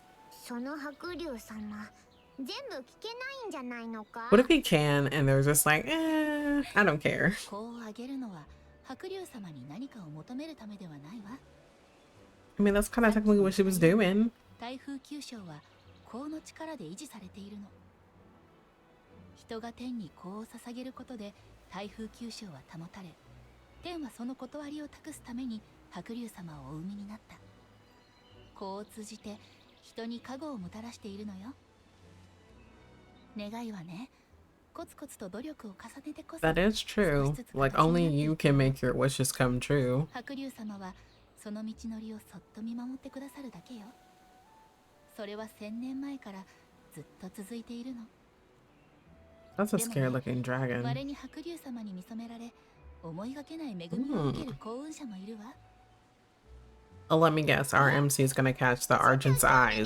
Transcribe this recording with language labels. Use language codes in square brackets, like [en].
[ja] その白龍様、全部聞けないんじゃないのか？ [en] What if he can and they're just like, I don't care. [ja] 香をあげるのは白龍様に何かを求めるためではないわ。 [en] I mean, that's kind of technically what she was doing. [ja] 台風九章は香の力で維持されているの。人が天に香を捧げることで台風九章は保たれ、天はその断りを託すために白龍様をお産みになった。香を通じて人に加護をもたらしているのよ。願いはね、コツコツと努力を重ねてこそ。 [en] That is true. Like, only you can make your wishes come true. [ja] 白龍様はその道のりをそっと見守ってくださるだけよ。それは1000年前からずっと続いているの。 [en] That's a scary looking dragon. [ja] 稀に白龍様に見初められ、思いがけない恵みを受ける幸運者もいるわ。 [en] Oh, let me guess. Our MC is gonna catch the Argent's eyes.